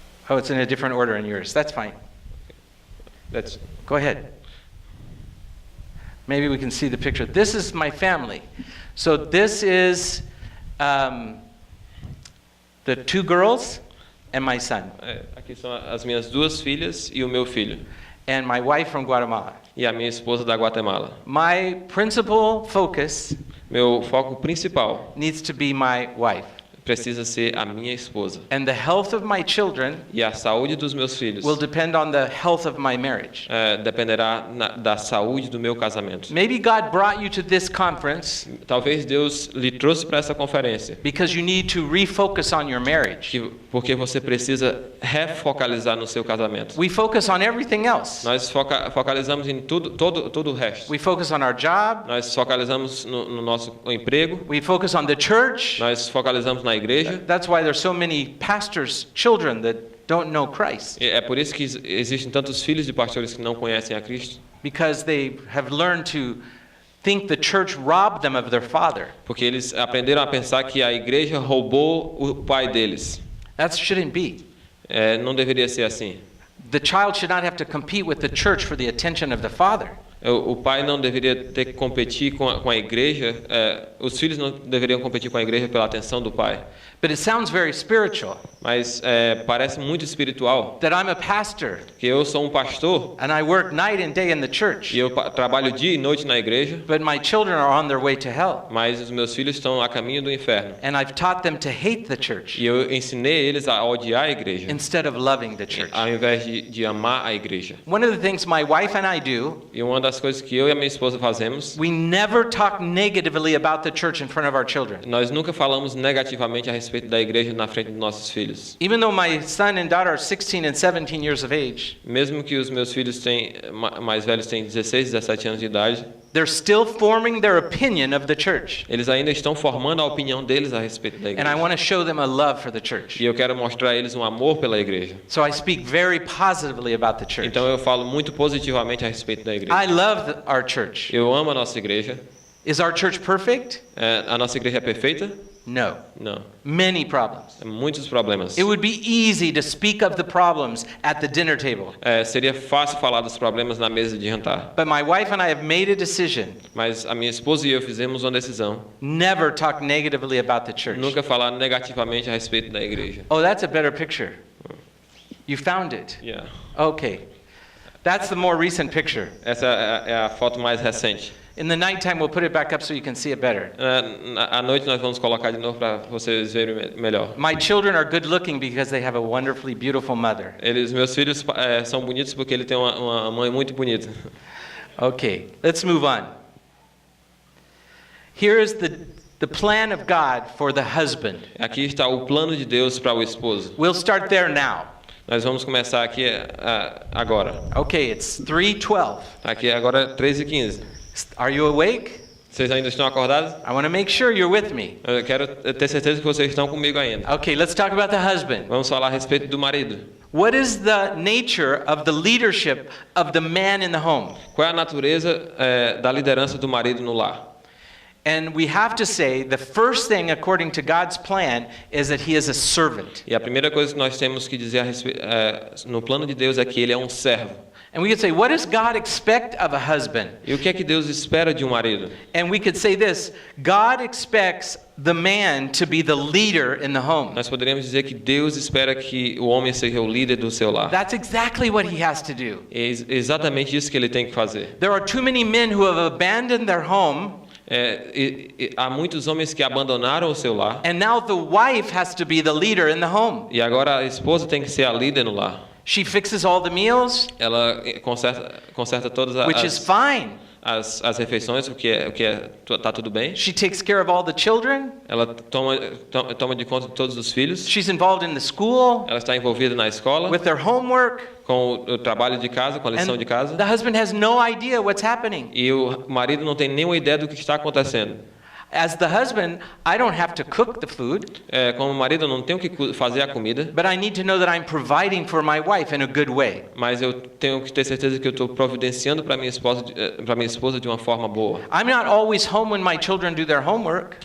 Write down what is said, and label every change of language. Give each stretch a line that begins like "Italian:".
English: Oh, it's in a different order in yours. That's fine. Go ahead. Maybe we can see the picture. This is my family. So this is the two girls and my son.
Portuguese: Aqui são as minhas duas filhas e o meu filho.
English: And my wife from Guatemala.
Portuguese: E a minha esposa da Guatemala.
English: My principal focus
Portuguese: Meu foco principal
English: needs to be my wife.
Portuguese: precisa ser a minha esposa.
English: And the health of my children
Portuguese: E a saúde dos meus filhos
English: will depend on the health of my marriage.
Portuguese: Dependerá da saúde do meu casamento.
English: Maybe God brought you to this conference
Portuguese: Talvez Deus lhe trouxe para essa conferência
English: because you need to refocus on your marriage.
Portuguese: porque você precisa refocalizar no seu casamento.
English: We focus on everything else.
Portuguese: Nós focalizamos em todo o resto.
English: We focus on our job.
Portuguese: Nós focalizamos no nosso emprego.
English: We focus on the church.
Portuguese: Nós focalizamos na igreja.
English: That's why there's so many pastors' children that don't know Christ.
Portuguese: É por isso que existem tantos filhos de pastores que não conhecem a Cristo.
English: Because they have learned to think the church robbed them of their father.
Portuguese: Porque eles aprenderam a pensar que a igreja roubou o pai deles.
English: That shouldn't be.
Portuguese: Não deveria ser assim.
English: The child should not have to compete with the church for the attention of the father.
Portuguese: O pai não deveria ter que competir com a igreja. Os filhos não deveriam competir com a igreja pela atenção do pai.
English: But it sounds very spiritual.
Portuguese: Mas parece muito espiritual.
English: That I'm a pastor.
Portuguese: Que eu sou um pastor.
English: And I work night and day in the church.
Portuguese: E eu trabalho dia e noite na igreja.
English: But my children are on their way to hell.
Portuguese: Mas os meus filhos estão a caminho do inferno.
English: And I've taught them to hate the church.
Portuguese: E eu ensinei eles a odiar a igreja.
English: Instead of loving the church.
Portuguese: Ao invés de amar a igreja.
English: One of the things my wife and I do.
Portuguese: E uma das coisas que eu e a minha esposa fazemos.
English: We never talk negatively about the church in front of our children.
Portuguese: Nós nunca falamos negativamente a respeito da igreja na frente dos nossos filhos.
English: Even though my son and daughter are 16 and 17 years of age.
Portuguese: Mesmo que os meus filhos mais velhos têm 16, 17 anos de idade.
English: They're still forming their opinion of the church.
Portuguese: Eles ainda estão formando a opinião deles a respeito da igreja.
English: And I want to show them a love for the church.
Portuguese: E eu quero mostrar a eles um amor pela igreja.
English: So I speak very positively about the church.
Portuguese: Então eu falo muito positivamente a respeito da igreja.
English: I love our church.
Portuguese: Eu amo a nossa igreja.
English: Is our church perfect?
Portuguese: A nossa igreja é perfeita?
English: No.
Portuguese: Não.
English: Many problems.
Portuguese: Muitos problemas.
English: It would be easy to speak of the problems at the dinner table.
Portuguese: Seria fácil falar dos problemas na mesa de jantar.
English: But my wife and I have made a decision.
Portuguese: Mas a minha esposa e eu fizemos uma decisão.
English: Never talk negatively about the church.
Portuguese: Nunca falar negativamente a respeito da igreja.
English: Oh, that's a better picture. You found it. Yeah. Okay. That's the more recent picture.
Portuguese: Essa é a foto mais recente.
English: In the nighttime, we'll put it back up so you can see it better.
Portuguese: À noite nós vamos colocar de novo para vocês verem melhor.
English: My children are good looking because they have a wonderfully beautiful mother.
Portuguese: Meus filhos são bonitos porque ele tem uma mãe muito bonita.
English: Okay, let's move on. Here is the plan of God for the husband.
Portuguese: Aqui está o plano de Deus para o esposo.
English: We'll start there now.
Portuguese: Nós vamos começar aqui agora.
English: Okay, it's 3:12.
Portuguese: Aqui agora é 3:15.
English: Are you awake?
Portuguese: Vocês ainda estão acordados?
English: I want to make sure you're with me.
Portuguese: Eu quero ter certeza que vocês estão comigo ainda.
English: Okay, let's talk about the husband.
Portuguese: Vamos falar a respeito do marido.
English: What is the nature of the leadership of the man in the home?
Portuguese: Qual é a natureza da liderança do marido no lar?
English: And we have to say the first thing according to God's plan is that he is a servant.
Portuguese: E a primeira coisa que nós temos que dizer no plano de Deus é que ele é um servo.
English: And we could say, what does God expect of a husband?
Portuguese: E o que é que Deus espera de um marido?
English: And we could say this, God expects the man to be the leader in the home.
Portuguese: Nós poderíamos dizer que Deus espera que o homem seja o líder do seu lar.
English: That's exactly what he has to do.
Portuguese: É exatamente isso que ele tem que fazer.
English: There are too many men who have abandoned their home.
Portuguese: Há muitos homens que abandonaram o seu lar.
English: And now the wife has to be the leader in the home.
Portuguese: E agora a esposa tem que ser a líder no lar.
English: She fixes all the meals,
Portuguese: Ela conserta todas
English: which is fine.
Portuguese: as refeições, o que tá tudo bem.
English: She takes care of all the children.
Portuguese: Ela toma de conta de todos os filhos.
English: She's involved in the school,
Portuguese: Ela está envolvida na escola,
English: with their homework.
Portuguese: com o trabalho de casa, com a lição de casa.
English: The husband has no idea what's happening.
Portuguese: E o marido não tem nenhuma ideia do que está acontecendo.
English: As the husband, I don't have to cook the food,
Portuguese: Como marido, eu não tenho que fazer a comida,
English: but I need to know that I'm providing for my wife in a good way.
Portuguese: mas eu tenho que ter certeza que eu estou providenciando para minha esposa de uma forma boa.
English: I'm not always home when my children do their homework,